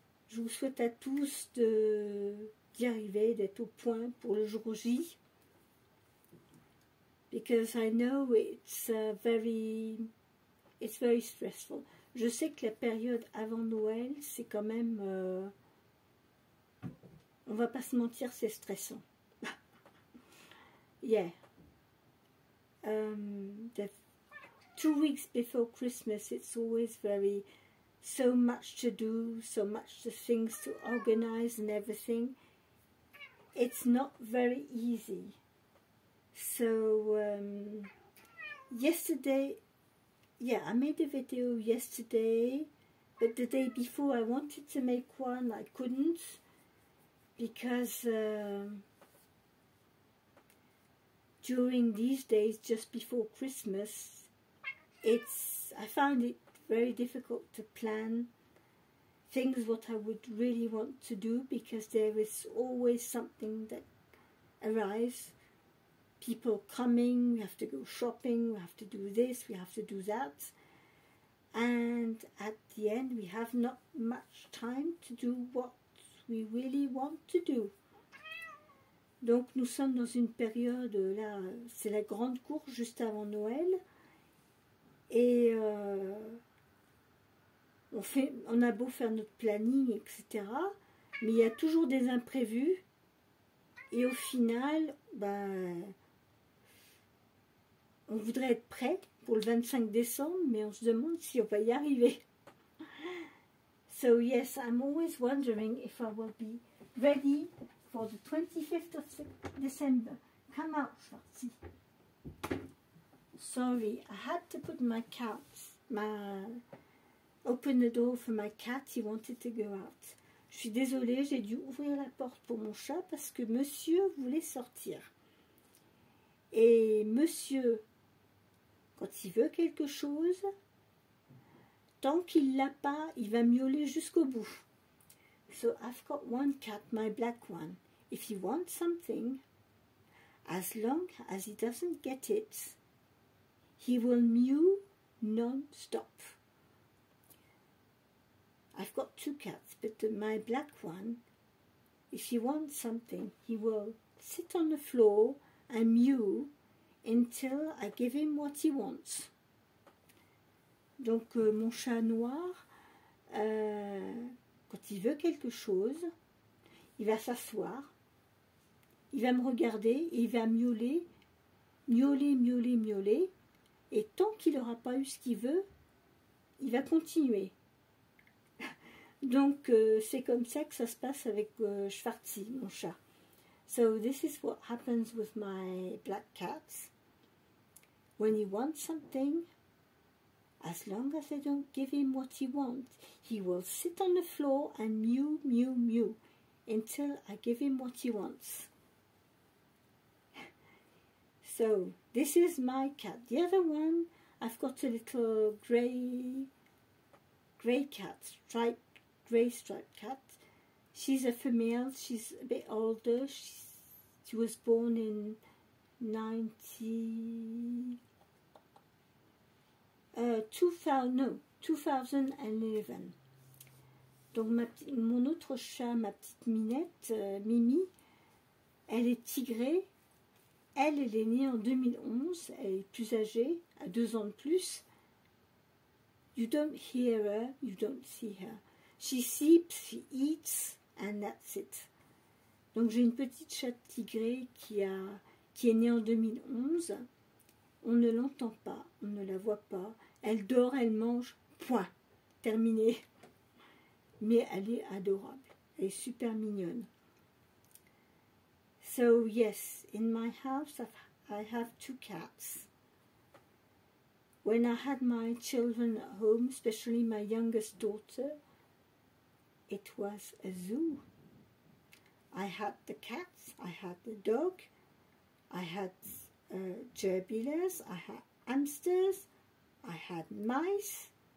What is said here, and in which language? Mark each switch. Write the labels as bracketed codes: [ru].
[fr] Je vous souhaite à tous d'y arriver, d'être au point pour le jour J. [en] Because I know it's very stressful. [fr] Je sais que la période avant Noël, c'est quand même, on va pas se mentir, c'est stressant. [en] Yeah. The 2 weeks before Christmas, it's always so much to do, so much things to organize and everything. It's not very easy. So yesterday, yeah, I made a video yesterday, but the day before I wanted to make one, I couldn't, because during these days, just before Christmas, I find it very difficult to plan things what I would really want to do, because there is always something that arrives. People coming, we have to go shopping, we have to do this, we have to do that. And at the end, we have not much time to do what we really want to do. [fr] Donc nous sommes dans une période, là, c'est la grande course juste avant Noël. Et on a beau faire notre planning, etc. Mais il y a toujours des imprévus. Et au final, ben, on voudrait être prêt pour le 25 décembre, mais on se demande si on va y arriver. [en] So yes, I'm always wondering if I will be ready for the 25th of December. Come out, Schwarzi. Sorry, I had to put open the door for my cat, he wanted to go out. [fr] Je suis désolée, j'ai dû ouvrir la porte pour mon chat parce que monsieur voulait sortir. Et monsieur, quand il veut quelque chose, tant qu'il l'a pas, il va miauler jusqu'au bout. [en] So I've got one cat, my black one. If he wants something, as long as he doesn't get it, he will mew non-stop. I've got 2 cats, but my black one, if he wants something, he will sit on the floor and mew until I give him what he wants. [fr] Donc mon chat noir, quand il veut quelque chose, il va s'asseoir, il va me regarder et il va miauler, miauler, miauler, miauler, et tant qu'il n'aura pas eu ce qu'il veut, il va continuer. Donc c'est comme ça que ça se passe avec Schwarzi, mon chat. [en] So this is what happens with my black cats. When he wants something, as long as I don't give him what he wants, he will sit on the floor and mew, mew, mew until I give him what he wants. So this is my cat. The other one, I've got a little grey cat, grey striped cat. She's a female. She's a bit older. She was born in 2011. [fr] Donc mon autre chat, ma petite minette, Mimi, elle est tigrée. Elle est née en 2011. Elle est plus âgée, à 2 ans de plus. [en] You don't hear her, you don't see her. She sleeps, she eats, and that's it. [fr] Donc j'ai une petite chatte tigrée qui est née en 2011. On ne l'entend pas, on ne la voit pas. Elle dort, elle mange, point. Terminé. Mais elle est adorable. Elle est super mignonne. [en] So yes, in my house I have 2 cats. When I had my children at home, especially my youngest daughter, it was a zoo. I had the cats, I had the dog, I had gerbilas, I had hamsters, I had mice,